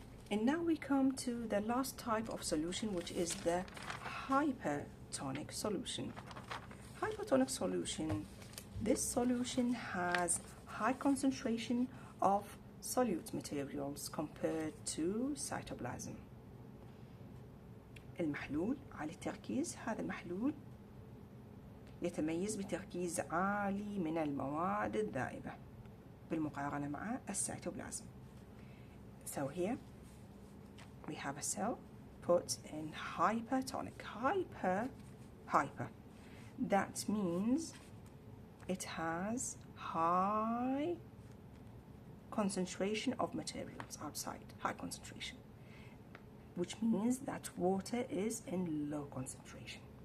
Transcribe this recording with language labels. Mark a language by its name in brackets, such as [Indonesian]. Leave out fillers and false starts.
[English] And now we come to the last type of solution, which is the hypertonic solution. Hypertonic solution, this solution has high concentration of solute materials compared to cytoplasm. [Arabic] المحلول عالي التركيز، هذا المحلول يتميز بتركيز عالي من المواد الذائبة بالمقارنة مع السيتوبلازم. [English] So here we have a cell put in hypertonic. Hyper. That means it has high concentration of materials outside, high concentration, which means that water is in low concentration.